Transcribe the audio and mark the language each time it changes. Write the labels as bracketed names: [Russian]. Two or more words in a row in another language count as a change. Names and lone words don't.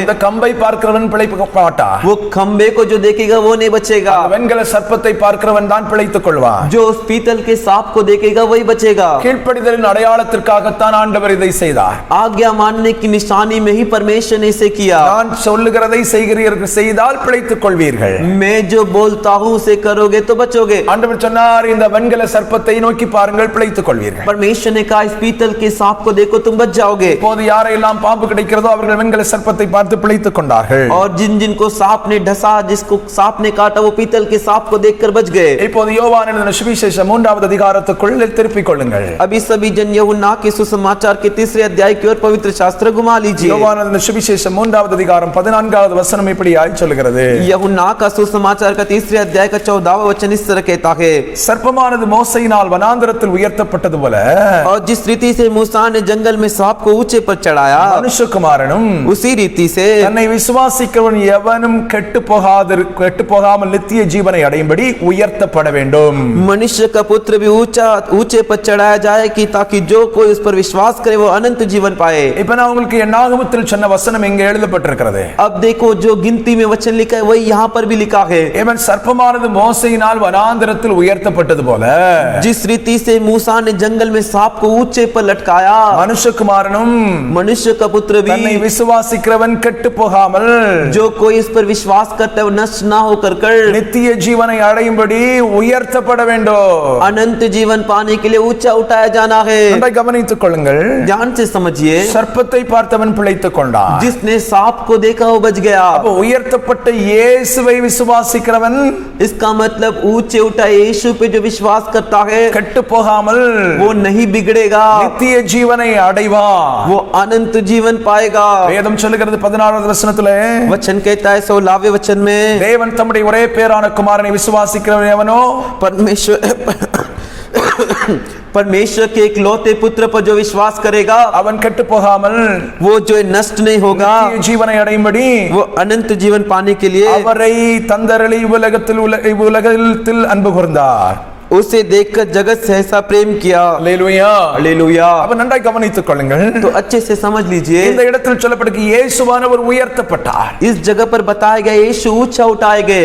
[Tamil] அந்த கம்பை பார்க்கிறவன் பிழைக்க மாட்டான். [Hindi] वो खंबे को जो देखेगा वो नहीं बचेगा. [Tamil] வெண்கல சர்ப்பத்தை பார்க்கிறவன் தான் பிழைத்துக் கொள்வான். [Hindi] जो उस पीतल के सांप को देखेगा वही बचेगा. [Tamil] கீழ்ப்படிதலின் அடையாளத்திற்காகத்தான் ஆண்டவர் இதை செய்தார். [Hindi] आज्ञा मानने की निशानी में ही परमेश्वर ने इसे किया. [Tamil] நான் சொல்லுகிறதை செய்கிறீர்கள், செய்தால் பிழைத்துக் கொள்வீர்கள். [Hindi] मैं जो बोलता हूँ उसे करोगे तो बचोगे. [Tamil] ஆண்டவர் சொன்னார், இந்த வெண்கல சர்ப்பத்தை நோக்கி பாருங்கள், பிழைத்துக் கொள்வீர்கள். [Hindi] परमेश्वर ने कहा इस पीतल के सांप को देखो तुम बच जाओगे. [Tamil] இப்போது யாரெல்லாம் பாம்பு கிடைக்கிறதோ அவர்கள் வெண்கல சர்ப்பத்தை பார்த்து பிழைத்துக் கொண்டார்கள். [Hindi] और जिनको सांप ने डसा, जिसको सांप ने काटा, वो पीतल के सांप को देखकर बच गए. [Tamil] இப்போது யோவான் எழுதின சுவிசேஷம் 3வது அதிகாரத்துக்குள் திருப்பிக் கொள்ளுங்கள். [Hindi] अभी सभी जन यूहन्ना के सुसमाचार के 3 अध्याय की ओर पवित्र शास्त्र घुमा लीजिए. [Tamil] யோவான் எழுதின சுவிசேஷம் 3வது அதிகாரம் 14வது வசனம் இப்படியாய் சொல்கிறது. [Hindi] यूहन्ना का सुसमाचार का 3 अध्याय का 14वां वचन इस तरह कहता है, [Tamil] சர்ப்பமானது மோசையினால் வனாந்தரத்தில் உயர்த்தப்பட்டது போல [Hindi] और जिस रीति से मूसा ने जंगल में सांप को ऊंचे पर चढ़ाया, [Tamil] மனுஷகுமாரனும் [Hindi] उसी रीति से [Tamil] தன்னை விசுவாசிக்கிறவன் எவனும் கெட்டு போகாமல் நித்திய ஜீவனை அடையும்படி உயர்த்தப்பட வேண்டும். [Hindi] मनुष्य का पुत्र भी ऊंचे पर चढ़ाया जाए कि ताकि जो कोई उस पर विश्वास करे वो अनंत जीवन पाए. [Tamil] இப்ப நான் உங்களுக்கு என்னாகமத்தில் சொன்ன வசனம் இங்கே எழுதப்பட்டிருக்கிறது. [Hindi] अब देखो जो गिनती में वचन लिखा है वही यहाँ पर भी लिखा है. [Tamil] இவன் சர்ப்பமானது மோசையினால் வனாந்தரத்தில் உயர்த்தப்பட்டது போல [Hindi] जिस रीति से मूसा ने जंगल में सांप को ऊंचे पर लटकाया, [Tamil] மனுஷகுமாரனும் [Hindi] मनुष्य का पुत्र [Tamil] தன்னை [Hindi] भी [Tamil] விசுவாசிக்கிறவன் கெட்டு போகாமல் [Hindi] जो कोई इस पर विश्वास करता है वो नष्ट ना होकर [Tamil] நித்திய ஜீவனை அடையும்படி உயர்த்தப்பட வேண்டும். [Hindi] अनंत जीवन पाने के लिए ऊंचा उठाया जाना है. [Tamil] நன்றாய் கவனித்துக் கொள்ளுங்கள். [Hindi] ध्यान से समझिए. [Tamil] சர்ப்பத்தை பார்த்தவன் பிழைத்துக் கொண்டான். [Hindi] जिसने सांप को देखा वो बच गया. [Tamil] அப்ப உயர்த்தப்பட்ட இயேசுவை விசுவாசிக்கிறவன், [Hindi] इसका मतलब ऊंचे उठाए यीशु पे जो विश्वास करता है [Tamil] கெட்டு போகாமல் [Hindi] वो नहीं बिगड़ेगा, [Tamil] நித்திய ஜீவனை அடைவான். [Hindi] वो अनंत जीवन पाएगा. [Tamil] வேதம் சொல்லுகிறது 16வது வசனத்திலே, [Hindi] वचन कहता है 16वें वचन में, [Tamil] தேவன் தம்முடைய ஒரே பேரான குமாரனை விசுவாசிக்கிறவன் எவனோ [Hindi] परमेश्वर के इकलौते पुत्र पर जो विश्वास करेगा [Tamil] அவன் கெட்டு போகாமல் [Hindi] वो जो नष्ट नहीं होगा, [Tamil] நித்திய ஜீவனை அடையும்படி [Hindi] वो अनंत जीवन पाने के लिए [Tamil] அவரை தந்தரளி உலகத்தில் அன்பு கூர்ந்தார். [Hindi] उसे देखकर जगत से ऐसा प्रेम किया. [Tamil] அல்லேலூயா. [Hindi] हालेलुया. [Tamil] அப்ப நன்றாய் கவனித்துக் கொள்ளுங்கள். [Hindi] तो अच्छे से समझ लीजिए. [Tamil] இந்த இடத்தில் சொல்லப்பட்டிருக்கு இயேசுவானவர் உயர்த்தப்பட்டார். [Hindi] इस जगह पर बताया गया यीशु ऊंचा उठाए गए.